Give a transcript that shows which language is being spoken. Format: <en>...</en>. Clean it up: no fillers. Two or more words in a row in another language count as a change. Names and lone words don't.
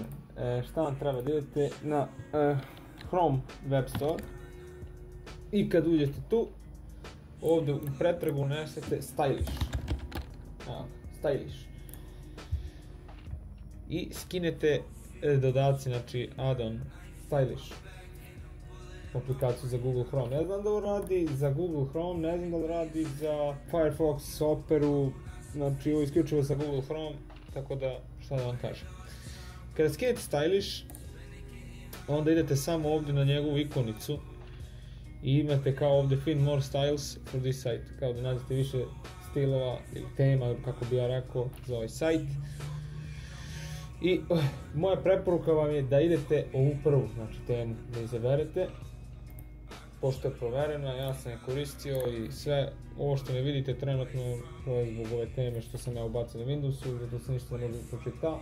<sr>Šta vam treba, da idete na Chrome Web Store i kad uđete tu, ovdje u pretragu unesete Stylish. Stylish. I skinete dodaci, znači add-on Stylish. Aplikaciju za Google Chrome. Ne znam da li radi za Google Chrome, ne znam da li radi za Firefox, Operu, znači ovo isključivo za Google Chrome, tako da šta da vam kažem. Kada skinete Stylish, onda idete samo ovdje na njegovu ikonicu i imate kao ovdje</sr> <en>Find more styles for this site,</en> <sr>kao da nađete više stilova ili tema, kako bi ja rekao, za ovaj sajt. I moja preporuka vam je da idete ovu prvu, znači temu, da izaberete, pošto je proverena, ja sam je koristio i sve ovo što ne vidite trenutno, to je zbog ove teme što sam ja ubacio na Windowsu, zato se ništa ne može pročitati.</sr>